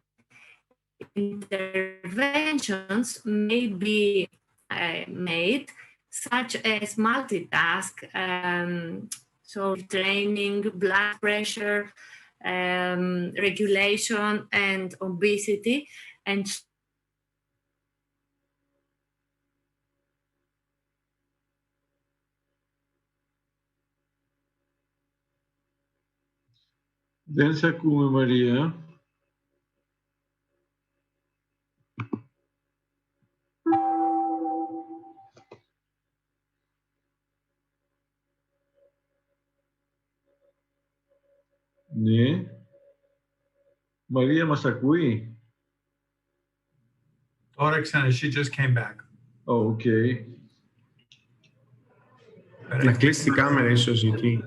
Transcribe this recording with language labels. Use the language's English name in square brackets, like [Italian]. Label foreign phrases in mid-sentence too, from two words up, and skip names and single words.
[English] Interventions may be made, such as multitask, so training, blood pressure, regulation, and obesity, and [Greek] Δεν σε ακούμε, Μαρία. Ναι. Μαρία, μας ακούει? [English] Alexandros, she just came back. Oh, okay. [Greek] Να κλείσει την κάμερα ίσως εκεί.